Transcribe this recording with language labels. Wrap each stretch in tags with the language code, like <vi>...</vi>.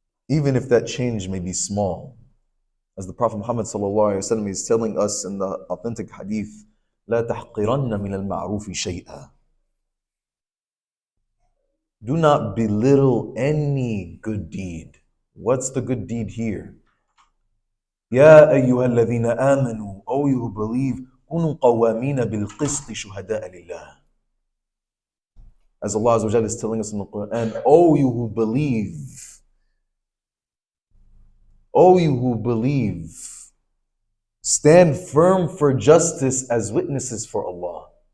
<en>Even if that change may be small. As the Prophet Muhammad ﷺ is telling us in the authentic hadith,</en> <ar>لا تحقرن من المعروف شيئا.</ar> <en>Do not belittle any good deed. What's the good deed here?</en> <ar>يا أيها الذين آمنوا,</ar> <en>O you who believe,</en> <ar>كونوا قوامين بالقسط شهداء لله.</ar> <en>As Allah Azza wa Jalla is telling us in the Quran, O you who believe, O you who believe, stand firm for justice as witnesses for Allah.</en>